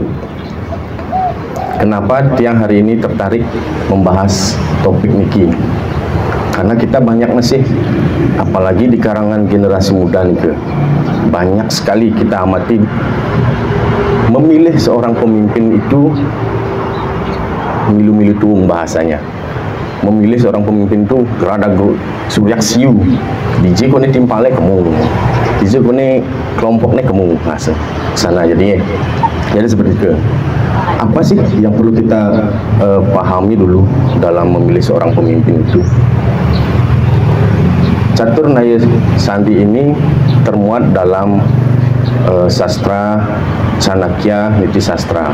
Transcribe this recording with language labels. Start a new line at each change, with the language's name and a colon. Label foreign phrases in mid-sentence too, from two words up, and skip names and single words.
Indonesian: Kenapa tiang hari ini tertarik membahas topik niki? Karena kita banyak masih, apalagi di karangan generasi muda nih, banyak sekali kita amati memilih seorang pemimpin itu
Balinese: milu-milu tuung
Indonesian: bahasanya. Memilih seorang pemimpin itu
Balinese: rada suryak siu. DJ kone timpale kamu, DJ kone kelompoknya kamu ngasih sana.
Indonesian: Jadi seperti itu. Apa sih yang perlu kita pahami dulu dalam memilih seorang pemimpin itu? Catur Naya Sandi ini termuat dalam sastra Canakya Niti Sastra.